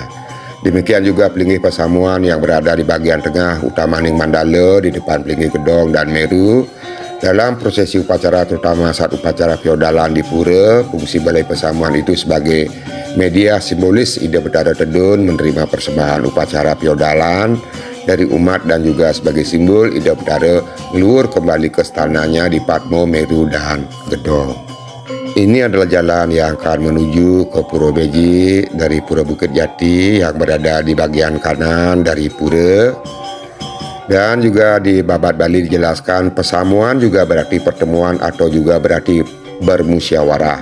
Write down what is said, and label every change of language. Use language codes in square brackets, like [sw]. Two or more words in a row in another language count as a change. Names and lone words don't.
[id] Demikian juga Pelinggih Pasamuan yang berada di bagian tengah Utamaning Mandala di depan Pelinggih Gedong dan Meru. Dalam prosesi upacara, terutama saat upacara feodalan di Pura, fungsi Balai Pasamuan itu sebagai media simbolis Ida Betara Tedun menerima persembahan upacara feodalan dari umat dan juga sebagai simbol Ida Betara ngeluar kembali ke stananya di Patmo, Meru, dan Gedong. Ini adalah jalan yang akan menuju ke Pura Beji dari Pura Bukit Jati yang berada di bagian kanan dari Pura. Dan juga di Babat Bali dijelaskan pesamuan juga berarti pertemuan atau juga berarti bermusyawarah.